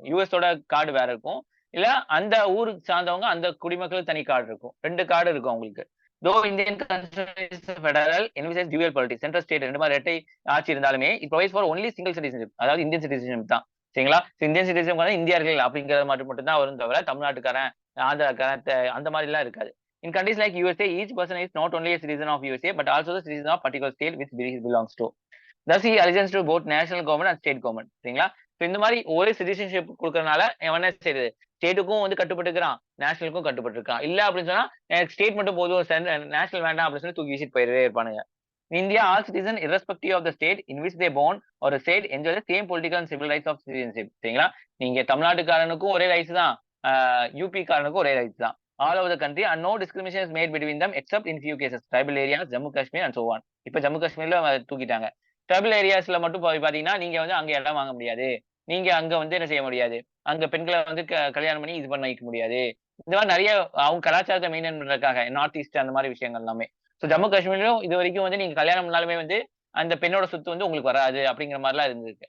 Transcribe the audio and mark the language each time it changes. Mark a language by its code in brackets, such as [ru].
[ta] யூஎஸோட card வேற இருக்கும். இல்ல அந்த ஊருக்கு சார்ந்தவங்க அந்த குடிமக்களுக்கு தனி கார்டு இருக்கும். 2 கார்டு இருக்கும் அவங்களுக்கு. [en] though Indian constitution federal envisage dual polity, central state 2 [ta] மாதிரி இரட்டை ஆட்சி இருந்தாலுமே [en] It provides for only single citizenship. [ta] அதாவது இந்தியன் சிட்டிசன்ஷிப் தான். சரிங்களா? இந்தியன் சிட்டிசன் இந்தியர்கள் அப்படிங்கிற மட்டும் தான் வரும் தவிர தமிழ்நாட்டுக்காரன், ஆந்திராக்காரன் அந்த மாதிரி எல்லாம் இருக்காது. [en] In countries like USA, each person is not only a citizen of USA but also the citizen of particular state which he belongs to. Thus, he allegiance to both national government and state government. [ta] சரிங்களா? இந்த மாதிரி ஒரே citizenship கொடுக்கறதுனால என்ன செய்யுது, ஸ்டேட்டுக்கும் வந்து கட்டுப்பட்டுக்கிறான், நேஷனலுக்கும் கட்டுப்பட்டுருக்கான். இல்ல அப்படின்னு சொன்னா எனக்கு ஸ்டேட் மட்டும் போதும், நேஷனல் வேண்டாம் அப்படின்னு சொல்லி தூக்கி வீசிட்டு போயிடவே இருப்பானுங்க. [en] India, all citizens irrespective of the state in which they born or a state enjoy the same political and civil rights of citizenship. [ta] சரிங்களா? நீங்க தமிழ்நாட்டுக்காரனுக்கும் ஒரே ரைட்ஸ் தான், யூபி காரனுக்கும் ஒரே ரைட்ஸ் தான். [en] All over the country and no discrimination is made between them except in few cases, tribal areas, Jammu Kashmir and so on. [ta] இப்ப ஜம்மு காஷ்மீர்ல தூக்கிட்டாங்க. Tribal ஏரியாஸ்ல மட்டும் பாத்தீங்கன்னா நீங்க வந்து அங்க இடம் வாங்க முடியாது, நீங்க அங்க வந்து என்ன செய்ய முடியாது, அங்க பெண்களை வந்து கல்யாணம் பண்ணி இது பண்ண வைக்க முடியாது. இந்த மாதிரி நிறைய அவங்க கலாச்சாரத்தை மெயின்டைன் பண்றதுக்காக நார்த் ஈஸ்ட் அந்த மாதிரி விஷயங்கள் எல்லாமே. ஸோ ஜம்மு காஷ்மீர்லயும் இது வரைக்கும் வந்து நீங்க கல்யாணம் பண்ணாலுமே வந்து அந்த பெண்ணோட சொத்து வந்து உங்களுக்கு வராது அப்படிங்கிற மாதிரிலாம் இருந்திருக்கு.